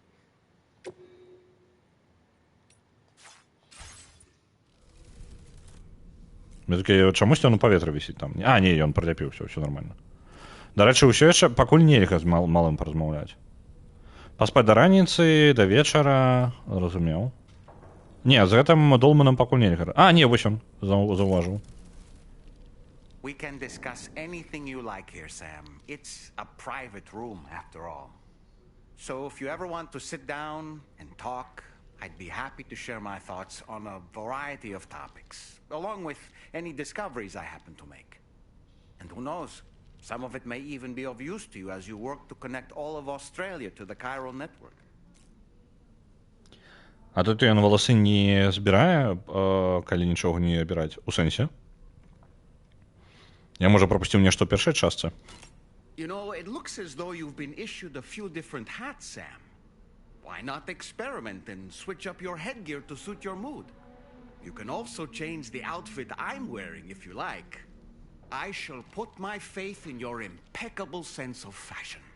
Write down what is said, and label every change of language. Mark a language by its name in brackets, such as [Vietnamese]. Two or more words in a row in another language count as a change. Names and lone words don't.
[Belarusian] Чамусь ён у паветры вісіць там. А, не, ён прыляпіўся, ўсё нормально. Дарэчы, ўсё яшчэ пакуль нельга з малым паразмаўляць. Паспаць да раніцы, да вечара, разумеў. Не, з гэтым Долманам пакуль нельга. А, не, вось ён, заўважыў. [English] We can discuss anything you like here, Sam. It's a private room, after all. So if you ever want to sit down and talk, I'd be happy to share my thoughts on a variety of topics, along with any discoveries I happen to make. And who knows, some of it may even be of use to you as you work to connect all of Australia to the chiral network. [Belarusian] А тут ён валасы не збірае, калі нічога не абіраць? У сэнсе? Я, можа, прапусціў нешта ў першай частцы? [English] You know, it looks as though you've been issued a few different hats, Sam. Why not experiment and switch up your headgear to suit your mood? You can also change the outfit I'm wearing if you like. I shall put my faith in your impeccable sense of fashion.